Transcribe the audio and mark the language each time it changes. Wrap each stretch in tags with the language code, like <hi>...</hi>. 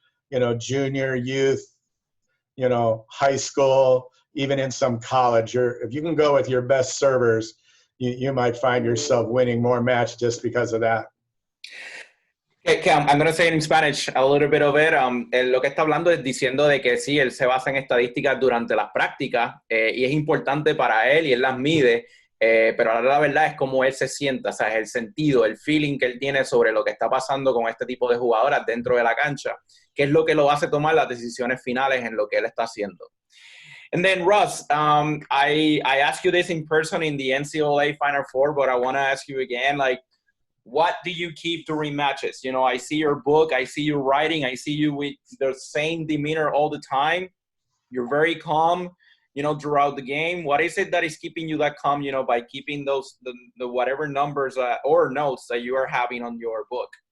<en>But, junior, youth, high school, even in some college, if you can go with your best servers, you might find yourself winning more matches just because of that. Okay, I'm going to say it in Spanish a little bit of it.</en> <es>Lo que está hablando es diciendo de que sí, él se basa en estadísticas durante las prácticas y es importante para él y él las mide, pero ahora la verdad es cómo él se sienta, o sea, es el sentido, el feeling que él tiene sobre lo que está pasando con este tipo de jugadoras dentro de la cancha, que es lo que lo hace tomar las decisiones finales en lo que él está haciendo.</es> <en>And then, Russ, I asked you this in person in the NCAA Final Four, but I want to ask you again, what do you keep during matches? I see your book, I see you writing, I see you with the same demeanor all the time. You're very calm, throughout the game. What is it that is keeping you that calm, by keeping those, the whatever numbers or notes that you are having on your book?</en>